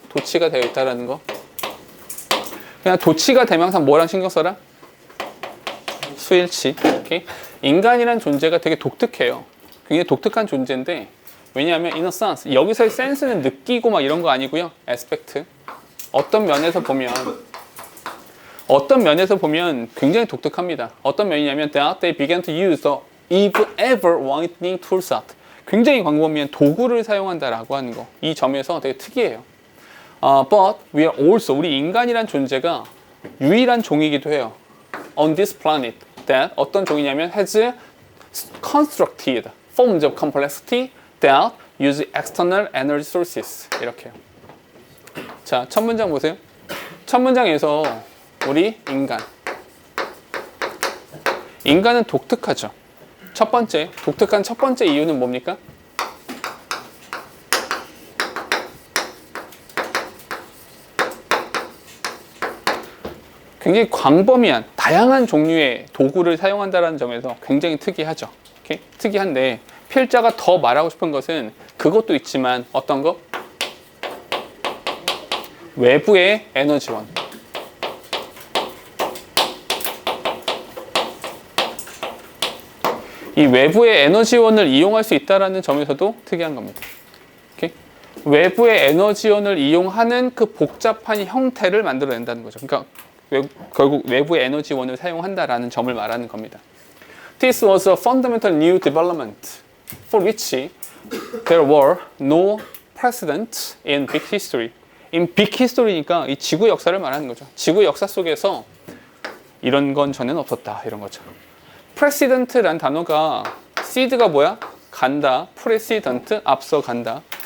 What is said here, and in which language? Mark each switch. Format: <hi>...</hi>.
<ko>도치가 되어 있다라는 거. 그냥 도치가 되면 항상 뭐랑 신경 써라? 수일치. 오케이? 인간이란 존재가 되게 독특해요. 굉장히 독특한 존재인데 왜냐하면</ko> <en>in a sense,</en> <ko>여기서의 sense는 느끼고 막 이런 거 아니고요. aspect. 어떤 면에서 보면 어떤 면에서 보면 굉장히 독특합니다. 어떤 면이냐면</ko> <en>that they began to use the ever widening tool set.</en> <ko>굉장히 광범위한 도구를 사용한다라고 하는 거. 이 점에서 되게 특이해요.</ko> <en>But we are also,</en> <ko>우리 인간이란 존재가 유일한 종이기도 해요.</ko> <en>On this planet that</en> <ko>어떤 종이냐면</ko> <en>has constructed forms of complexity that use external energy sources.</en> <ko>이렇게요. 자, 첫 문장 보세요. 첫 문장에서 우리 인간은 독특하죠. 첫 번째, 독특한 첫 번째 이유는 뭡니까? 굉장히 광범위한, 다양한 종류의 도구를 사용한다는 점에서 굉장히 특이하죠. 오케이? 특이한데 필자가 더 말하고 싶은 것은 그것도 있지만 어떤 거? 외부의 에너지원. 이 외부의 에너지원을 이용할 수 있다는 점에서도 특이한 겁니다. 오케이? 외부의 에너지원을 이용하는 그 복잡한 형태를 만들어낸다는 거죠. 그러니까 결국 외부의 에너지원을 사용한다라는 점을 말하는 겁니다.</ko> <en>This was a fundamental new development for which there were no precedents in big history. In big history</en> <ko>니까 이 지구 역사를 말하는 거죠. 지구 역사 속에서 이런 건 전에는 없었다 이런 거죠. precedent란 단어가 seed가 뭐야? 간다. precedent 앞서 간다.</ko>